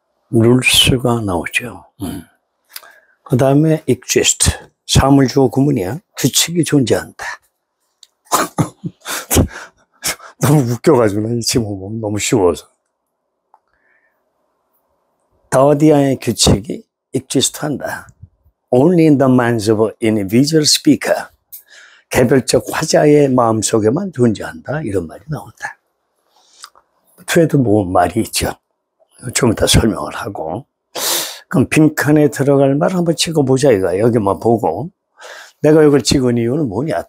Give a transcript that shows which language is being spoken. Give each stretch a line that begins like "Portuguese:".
Korean: rules가 나오죠. 그 다음에 exist. 사물주어 구문이야. 규칙이 존재한다. 너무 웃겨가지고, 나 이 지금 보면 너무 쉬워서. 더디아의 규칙이 exist 한다.
English: Only in the minds of an individual speaker.
Korean: 개별적 화자의 마음속에만 존재한다. 이런 말이 나온다. 뒤에도 뭐 말이 있죠. 좀 이따 설명을 하고. 그럼 빈칸에 들어갈 말 한번 찍어보자 이거야. 여기만 보고. 내가 이걸 찍은 이유는 뭐냐.